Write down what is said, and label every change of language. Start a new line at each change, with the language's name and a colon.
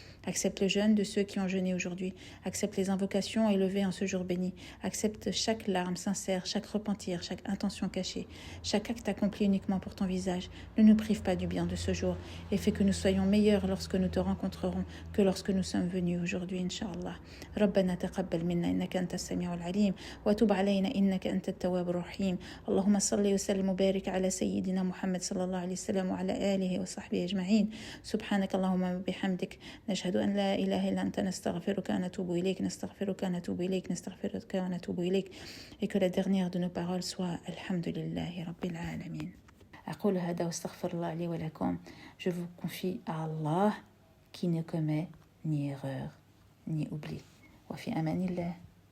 French: Accepte le jeûne de ceux qui ont jeûné aujourd'hui. Accepte les invocations élevées en ce jour béni. Accepte chaque larme sincère, chaque repentir, chaque intention cachée, chaque acte accompli uniquement pour ton visage. Ne nous prive pas du bien de ce jour et fais que nous soyons meilleurs lorsque nous te rencontrerons que lorsque nous sommes venus aujourd'hui, Inch'Allah.
Arabic: ربنا تقبل منا إنك أنت السميع العليم وتب علينا إنك أنت التواب الرحيم. اللهم صل وسلم وبارك على سيدنا محمد صلى الله عليه وسلم وعلى آله وصحبه أجمعين. سبحانك اللهم وبحمدك نشهد أن لا إله إلا أنت نستغفرك ونتوب إليك نستغفرك ونتوب إليك نستغفرك ونتوب إليك.
French: Et que la dernière de nos paroles soit
Arabic: Alhamdulillahi Rabbil Alamin. أقول هذا واستغفر الله لي ولكم.
French: Je vous confie à Allah qui ne commet ni erreur ni oubli.
Arabic: وفي أمان الله.